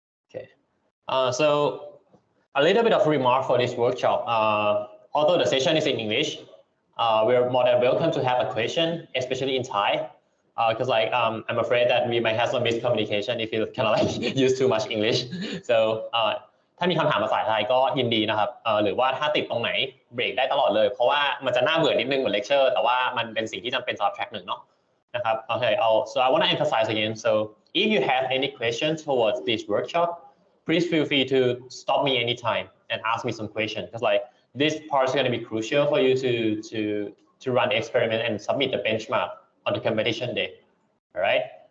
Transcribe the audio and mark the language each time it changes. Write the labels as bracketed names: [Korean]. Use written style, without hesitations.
[English] Okay, so a little bit of remark for this workshop. Although the session is in English, we're more than welcome to have a question, especially in Thai, because like I'm afraid that we might have some miscommunication if you kind of like use too much English. [Thai] So ถ้ามีคำถามภาษาไทยก็ยินดีนะครับหรือว่าถ้าติดตรงไหนเบรกได้ตลอดเลยเพราะว่ามันจะน่าเบื่อนิดนึงเหมือนเลคเชอร์แต่ว่ามันเป็นสิ่งที่จำเป็นสำหรับแทร็ก1เนาะนะครับ [English] Okay, so I want to emphasize again. So if you have any questions towards this workshop, please feel free to stop me anytime and ask me some questions because like this part is going to be crucial for you to to run the experiment and submit the benchmark on the competition day. All right.